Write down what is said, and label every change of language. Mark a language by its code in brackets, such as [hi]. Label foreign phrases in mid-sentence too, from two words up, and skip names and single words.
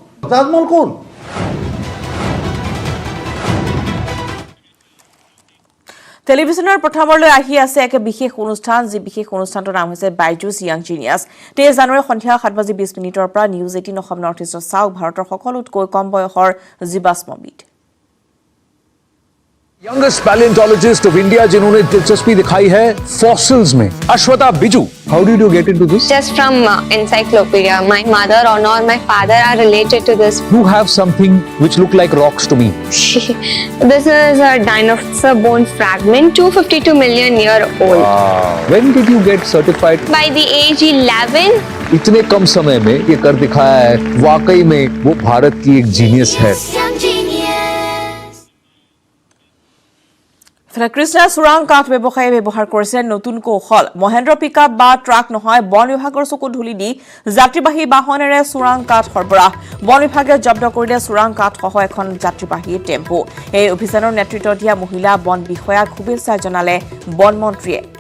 [as] টেলিভিছনৰ প্ৰথমলৈ আহি আছে এক বিশেষ অনুষ্ঠান যি বিশেষ অনুষ্ঠানটোৰ নাম হৈছে বাইজুছ য়াং জিনিয়াছ 23 জানুৱাৰী সন্ধিয়া 7:20 পৰা নিউজ 18 অসম নৰ্থ ইষ্টৰ চাওক ভাৰতৰ সকলোতকৈ কম বয়সৰ জীৱাশ্মবিদ [en] youngest paleontologist of India [hi] जिन्होंने दिलचस्पी दिखाई है फॉसिल्स में [en] अश्वथा बिजू how did you get into this Just from encyclopedia. My mother or my father are related to this. you have something which look like rocks to me This is a dinosaur bone fragment, 252 million year old. when did you get certified By the age 11, [hi] इतने कम समय में ये कर दिखाया है वाकई में वो भारत की एक जीनियस है [as] কৃষ্ণা চোৰাং কাঠ ব্যৱসায়ী ব্যৱহাৰ কৰিছে নতুন কৌশল মহেন্দ্ৰ পিকআপ বা ট্ৰাক নহয় বন বিভাগৰ চকু ধুলি দি যাত্ৰীবাহী বাহনেৰে চোৰাং কাঠ সৰবৰাহ বন বিভাগে জব্দ কৰিলে চোৰাং কাঠ সহ এখন যাত্ৰীবাহী টেম্পো এই অভিযানৰ নেতৃত্ব দিয়া মহিলা বন বিষয়াক শুভেচ্ছা জনালে বন মন্ত্ৰীয়ে